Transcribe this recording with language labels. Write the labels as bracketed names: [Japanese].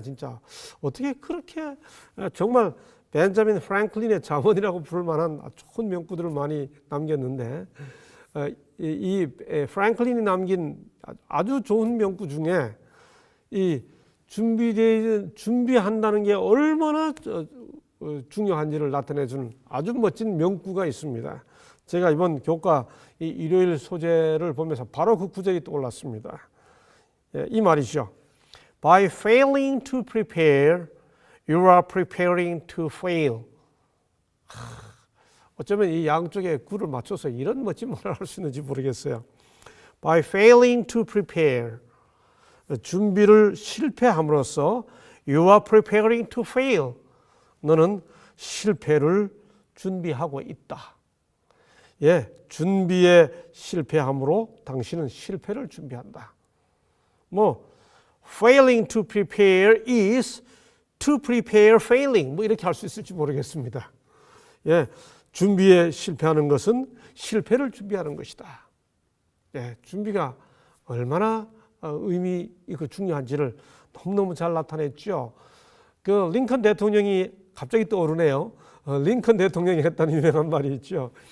[Korean] 진짜 어떻게 그렇게 정말 벤자민 프랭클린의 자문이라고 부를 만한 좋은 명구들을 많이 남겼는데 이 프랭클린이 남긴 아주 좋은 명구 중에 이 준비한다는 게 얼마나 중요한지를 나타내주는 아주 멋진 명구가 있습니다. 제가 이번 교과 이 일요일 소재를 보면서 바로 그 구절이 떠올랐습니다. 예, 이 말이죠. [English] By failing to prepare, you are preparing to fail. [Korean] 어쩌면 이 양쪽에 구를 맞춰서 이런 멋진 말을 할 수 있는지 모르겠어요. [English] By failing to prepare, [Korean] 준비를 실패함으로써 [English] you are preparing to fail. [Korean] 너는 실패를 준비하고 있다. 예, 준비에 실패함으로 당신은 실패를 준비한다. [English] failing to prepare is to prepare failing. [Korean] 이렇게 할 수 있을지 모르겠습니다. 예, 준비에 실패하는 것은 실패를 준비하는 것이다. 예, 준비가 얼마나 의미 있고 중요한지를 너무너무 잘 나타냈죠. 그 링컨 대통령이 갑자기 떠오르네요. 링컨 대통령이 했다는 유명한 말이 있죠.